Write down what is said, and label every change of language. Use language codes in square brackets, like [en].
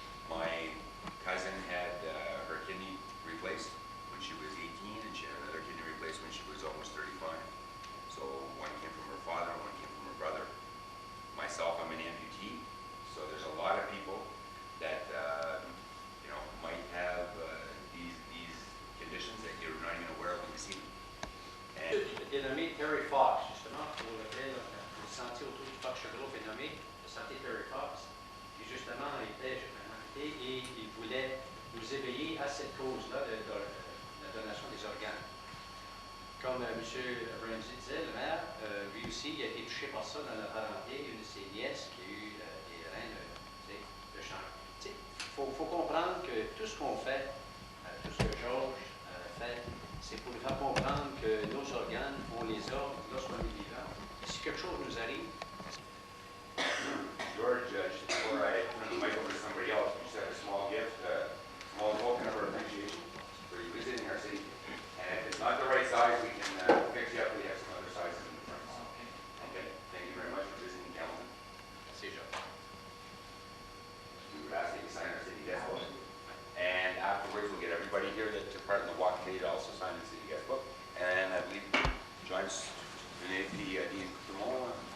[en] My cousin had her kidney replaced when she was 18, and she had another kidney replaced when she was almost 35. So one came from her father, and one came from her brother. Myself, I'm an amputee, so there's a lot of people that you know, might have these conditions that you're not even aware of when you see them. And [fr] est nommé Terry Fox, justement, pour lequel le sentier autour du parc Chagrouf est nommé le sentier Terry Fox, qui justement était et il voulait nous éveiller à cette cause-là de la donation des organes. Comme M. Ramsey disait, le maire, lui aussi, il a été touché par ça dans la parenté, une de ses nièces qui a eu des reins de chanvre. Il faut comprendre que tout ce qu'on fait, tout ce que Georges fait, c'est pour lui faire comprendre que nos organes, on les a lorsqu'on est vivant. Et si quelque chose nous arrive, [en] George, just before I turn the mic over to somebody else, we just have a small gift, small token of our appreciation for you visiting our city. And if it's not the right size, we can fix you up. We have some other sizes in the front. Okay. Thank you very much for visiting Campbellton. [fr] c'est Georges. [en] We would ask that you sign our city guest book. And afterwards, we'll get everybody here that took part in the walk today to also sign the city guest book. And I believe John's donné puis dit tout le monde.